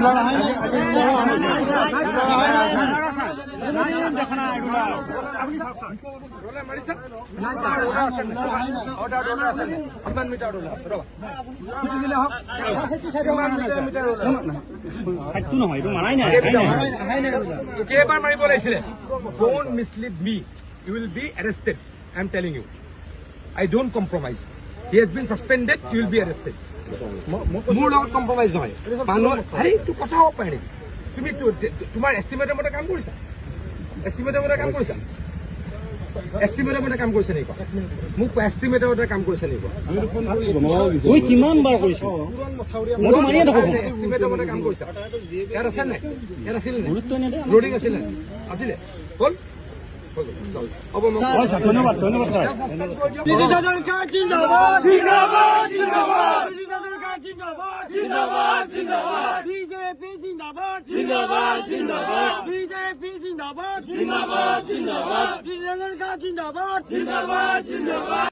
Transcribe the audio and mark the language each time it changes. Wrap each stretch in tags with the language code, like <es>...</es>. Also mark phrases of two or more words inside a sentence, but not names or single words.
<as>ৰোলা মাৰিছা অৰ্ডাৰ আছে কিমান মিটাৰ ৰোলা আছে ৰ'বা চিটি দিলে হওক কিমান মিটাৰ ৰোলা আছে নহয় এইটো মাৰাই নাই কেইবাৰ মাৰিব লাগিছিলে</as> <en>don't mislead me you will be arrested I am telling you I don't compromise he has been suspended you will be arrested</en> <as>মোৰ লগত কম্প্ৰমাইজ নহয় মানুহৰ আৰে এইটো কথা হ'ব পাৰে নেকি তুমি তোমাৰ এষ্টিমেটৰ মতে কাম কৰিছা এষ্টিমেটৰ মতে কাম কৰিছা এষ্টিমেটৰ মতে কাম কৰিছে নেকি মোক এষ্টিমেটৰ মতে কাম কৰিছে নেকি কিমান বাৰ কৰিছোঁ এষ্টিমেটৰ মতে কাম কৰিছা ইয়াত আছে নাই ইয়াত আছিল লোডিং আছিলে আছিলে হ'ল ধন্যবাদ ধন্যবাদ ছাৰ</as> <hi>BJP जिंदाबाद जिंदाबाद जिंदाबाद BJP जिंदाबाद जिंदाबाद जिंदाबाद जिंदाबाद जिंदाबाद जिंदाबाद</hi>